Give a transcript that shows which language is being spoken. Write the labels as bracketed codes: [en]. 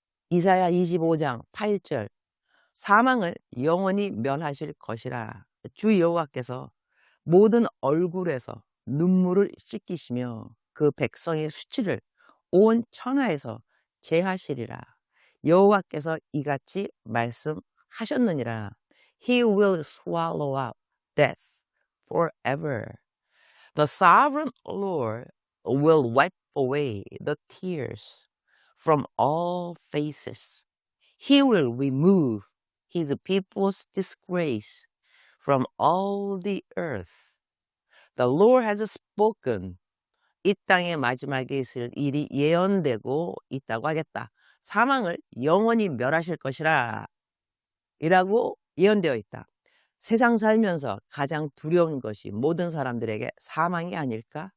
[ko] 이사야 25장 8절 사망을 영원히 멸하실 것이라. 주 여호와께서 모든 얼굴에서 눈물을 씻기시며 그 백성의 수치를 온 천하에서 제하시리라. 여호와께서 이같이 말씀하셨도다. 하셨느니라. [en] He will swallow up death forever. The sovereign Lord will wipe away the tears from all faces. He will remove his people's disgrace from all the earth. The Lord has spoken. [ko] 이 땅의 마지막에 있을 일이 예언되고 있다고 하겠다. 사망을 영원히 멸하실 것이라 이라고 예언되어 있다. 세상 살면서 가장 두려운 것이 모든 사람들에게 사망이 아닐까?